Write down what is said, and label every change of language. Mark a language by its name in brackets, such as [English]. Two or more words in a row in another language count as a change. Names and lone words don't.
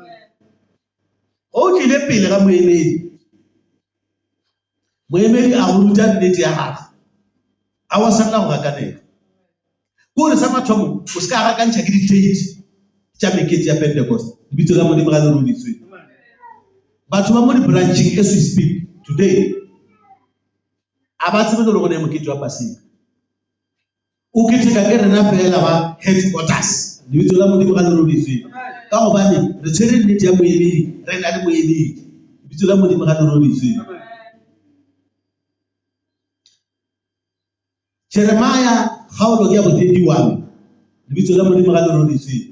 [Northern Sotho] O tlile pele ga moemedi a go ntša nnete ya gagwe, a wa sala go rakanega gore sa mathomo o se ka rakantšha ke di-date tša mekete ya Pentecost, lebitso la Modimo ga le roditswe. Batho ba mo di-branching [English] as we speak today [Northern Sotho] a ba tsebe gore go ne mokete wa Pasika, o keteka ke rena fela ba headquarters, lebitso la Modimo ga le roditswe. Ka gobane re tshwere nnete ya moemedi, re na le moemedi, lebitso la Modimo ga le roditswe. Jeremiah kgaolo ke ya bo 31, lebitso la Modimo ga le roditswe.